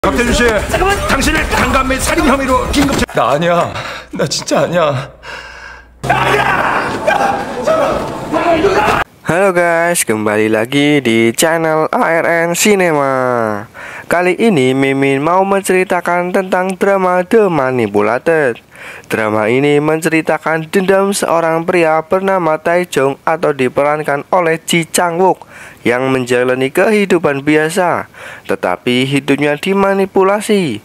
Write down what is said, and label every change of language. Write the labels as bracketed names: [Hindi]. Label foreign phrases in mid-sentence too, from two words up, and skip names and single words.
[Korean] 박태준 씨, 당신을 강간 및 살인 혐의로 긴급 나 아니야. 나 진짜 아니야. [Indonesian] Halo guys, kembali lagi di channel ARN Cinema. Kali ini Mimin mau menceritakan tentang drama The Manipulated. Drama ini menceritakan dendam seorang pria bernama Taejong atau diperankan oleh Ji Chang-wook yang menjalani kehidupan biasa, tetapi hidupnya dimanipulasi.